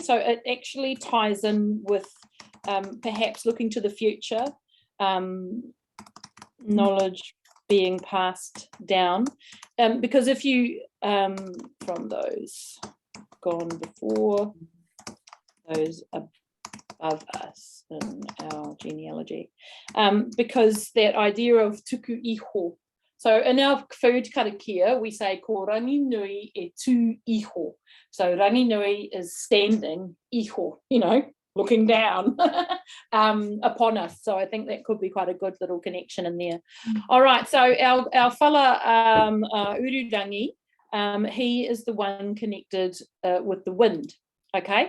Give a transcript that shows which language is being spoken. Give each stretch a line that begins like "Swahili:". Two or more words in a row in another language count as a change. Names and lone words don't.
English: So it actually ties in with perhaps looking to the future, knowledge being passed down, because if you from those gone before, those above us in our genealogy, because that idea of
Māori: tuku iho.
English: So in our food karakia, we say
Māori: ko rangi nui e tu iho.
English: So
Māori: rangi nui
English: is standing, iho, you know, looking down upon us. So I think that could be quite a good little connection in there. All right, so our fella Ururangi, he is the one connected with the wind, okay?